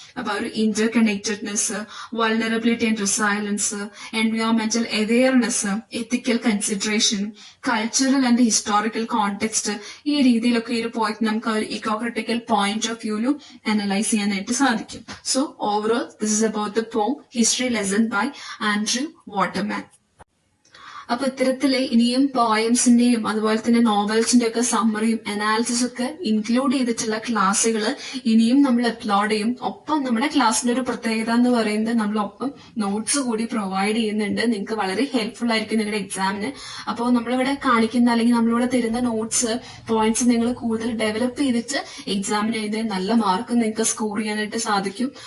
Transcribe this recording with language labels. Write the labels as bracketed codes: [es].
[ml] അപ്പൊ ഒരു Inter connectedness, vulnerability and resilience, എൻവയോൺമെന്റൽ awareness, ethical consideration, cultural and historical context, ഈ രീതിയിലൊക്കെ ഈ ഒരു പോയിന്റ് നമുക്ക് ഒരു ഇക്കോക്രിറ്റിക്കൽ പോയിന്റ് ഓഫ് വ്യൂലും അനലൈസ് ചെയ്യാനായിട്ട് സാധിക്കും. [en] So overall this is about the poem History Lesson by Andrew Waterman. [ml] അപ്പൊ ഇത്തരത്തില് ഇനിയും പോയംസിന്റെയും അതുപോലെ തന്നെ നോവൽസിന്റെ ഒക്കെ സമ്മറിയും അനാലിസിസ് ഒക്കെ ഇൻക്ലൂഡ് ചെയ്തിട്ടുള്ള ക്ലാസ്സുകൾ ഇനിയും നമ്മൾ അപ്ലോഡ് ചെയ്യും. ഒപ്പം നമ്മുടെ ക്ലാസ്സിന്റെ ഒരു പ്രത്യേകത എന്ന് പറയുന്നത് നമ്മളൊപ്പം നോട്ട്സ് കൂടി പ്രൊവൈഡ് ചെയ്യുന്നുണ്ട്. നിങ്ങൾക്ക് വളരെ ഹെൽപ്ഫുൾ ആയിരിക്കും നിങ്ങളുടെ എക്സാമിന്. അപ്പോൾ നമ്മളിവിടെ കാണിക്കുന്ന അല്ലെങ്കിൽ നമ്മളിവിടെ തരുന്ന നോട്ട്സ് പോയിന്റ്സ് നിങ്ങൾ കൂടുതൽ ഡെവലപ്പ് ചെയ്തിട്ട് എക്സാമിന് എഴുതി നല്ല മാർക്ക് നിങ്ങൾക്ക് സ്കോർ ചെയ്യാനായിട്ട് സാധിക്കും.